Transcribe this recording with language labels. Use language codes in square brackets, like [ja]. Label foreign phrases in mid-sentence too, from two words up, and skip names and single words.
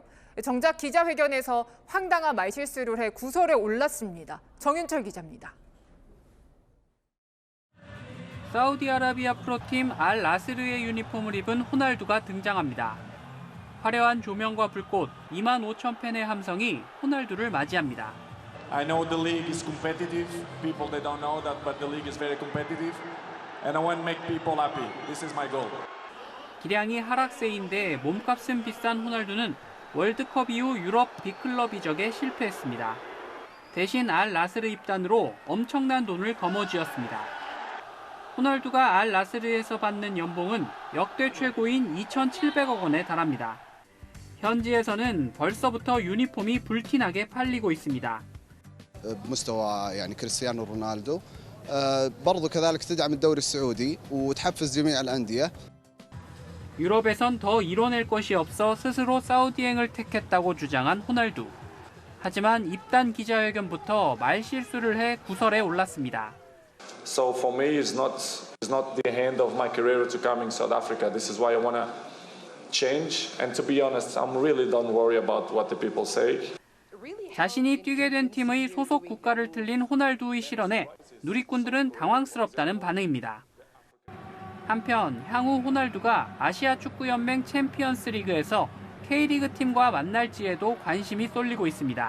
[ko] 정작 기자회견에서 황당한 말실수를 해 구설에 올랐습니다. 정윤철 기자입니다. 사우디아라비아 프로팀 알 라스르의 유니폼을 입은 호날두가 등장합니다. 화려한 조명과 불꽃, 2만 5천 팬의 함성이 호날두를 맞이합니다. [en] I know the league is competitive. People they don't know that, but the league is very competitive, and I want to make people happy. This is my goal. [ko] 기량이 하락세인데 몸값은 비싼 호날두는 월드컵 이후 유럽 빅클럽 이적에 실패했습니다. 대신 알 라스르 입단으로 엄청난 돈을 거머쥐었습니다. 호날두가 알 라스르에서 받는 연봉은 역대 최고인 2,700억 원에 달합니다. 현지에서는 벌써부터 유니폼이 불티나게 팔리고 있습니다. [ar] بمستوى يعني كريستيانو رونالدو برضو كذلك تدعم الدوري السعودي وتحفز جميع الأندية. [ko] 유럽에선 더 이뤄낼 것이 없어 스스로 사우디행을 택했다고 주장한 호날두. 하지만 입단 기자회견부터 말실수를 해 구설에 올랐습니다. [en] So for me, it's not the end of my career to come in South Africa. This is why I want to change. And to be honest, I'm really don't worry about what the people say. [ko] 자신이 뛰게 된 팀의 소속 국가를 틀린 호날두의 실언에 누리꾼들은 당황스럽다는 반응입니다. 한편 향후 호날두가 아시아 축구연맹 챔피언스 리그에서 K리그 팀과 만날지에도 관심이 쏠리고 있습니다.